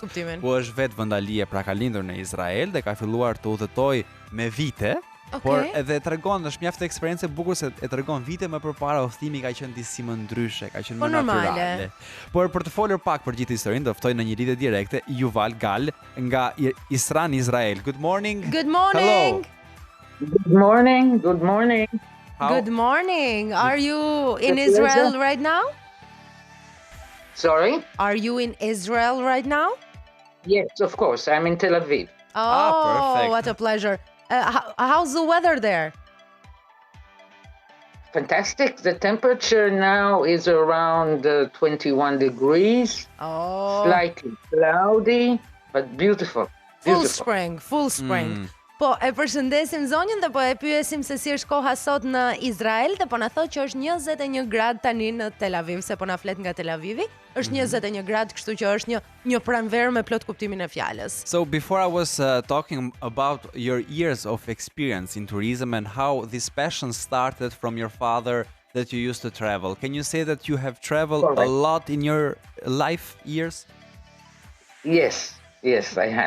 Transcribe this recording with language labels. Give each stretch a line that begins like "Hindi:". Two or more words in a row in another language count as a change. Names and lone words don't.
Albanian: Po është vetë vendali pra ka lindur në Izrael dhe ka filluar të udhëtoj me vite, por edhe tregon, është mjaft eksperiencë e bukur se e tregon vite më përpara udhëtimi ka qenë disi më ndryshe, ka qenë më natyrale. Por për të folur pak për gjithë historinë, do ftoj në një lidhje direkte Yuval Gal nga Isram Israel.
English: Good morning. Good morning. Hello. Good morning. Good morning. Good morning. Are you in Israel right now? Sorry? Are you in Israel right now? Yes, of course. I'm in Tel Aviv. Oh, perfect. what a pleasure. How's the weather there? Fantastic. The temperature now is around 21 degrees. Oh. Slightly cloudy, but beautiful. Full spring, full spring.
Albanian: Po, e përshëndesim zonjën dhe po e pyesim se si është koha sot në Izrael dhe po na thotë që është 21 grad tani në Tel Aviv, se po na flet nga Tel Avivi. Është 21 grad, kështu që është një pranverë me plot kuptimin e fjalës.
English: So before I was talking about your years of experience in tourism and how this passion started from your father that you used to travel, can you say that you have traveled a lot in your life years? Yes, I have.